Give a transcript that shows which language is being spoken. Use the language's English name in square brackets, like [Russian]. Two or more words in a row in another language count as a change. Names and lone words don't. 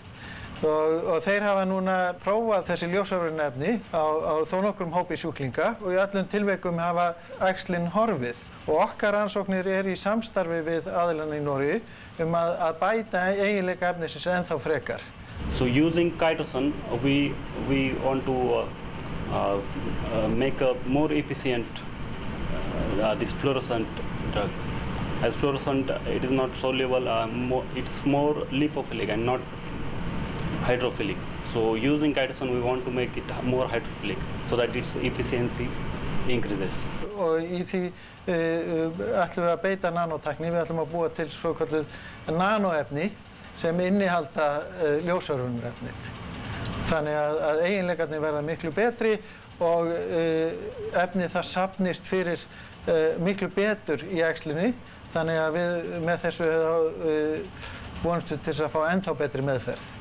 [Icelandic] Og þeir hafa núna prófað þessi ljósörvunarefni á þó nokkrum hópi sjúklinga og í öllum tilvikum hafa æxlin horfið. Og okkar rannsóknir í samstarfi við aðilana í Noregi að bæta eiginleika efnisins ennþá frekar. [English] So using chitosan, we want to make a more efficient this fluorescent drug. As fluorescent, it is not soluble, it's more lipophilic and not hydrophilic. So using chitosan, we want to make it more hydrophilic so that its efficiency increases. [Icelandic] Og í því ætlum við að beita nanótækni, við ætlum að búa til svokölluð nanóefni sem innihalda ljósörvunarefnið. Þannig að eiginleikarnir verða miklu betri og efnið það safnist fyrir miklu betur í æxlinu, þannig að við með þessu vonumst við til að fá ennþá betri meðferð.